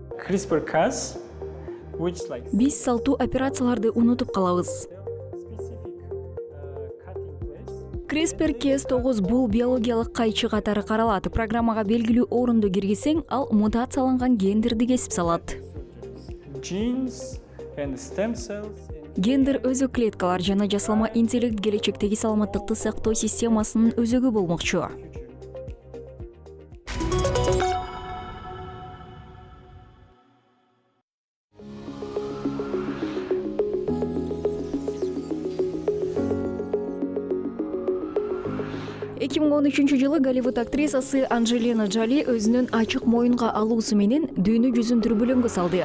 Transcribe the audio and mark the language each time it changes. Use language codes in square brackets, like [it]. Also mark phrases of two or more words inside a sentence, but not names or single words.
[en] CRISPR-Cas, which like [ky] Биз салтуу операцияларды унутуп калабыз. [en] specific cutting place. [ky] CRISPR-Cas9 бул биологиялык кайчы катары каралат. Программага белгилүү орунду киргизсең, ал мутацияланган гендерди кесип салат. [en] Genes and stem cells. [ky] Гендер өзү клеткалар жана жасалма интеллект келечектеги саламаттыкты сактоо системасынын өзөгү болмокчу. Жылы Голливуд актрисасы Анджелина Джоли өзүнүн ачык моюнга алуусу менен дүйнө жүзүн дүрбүлөңгө салды.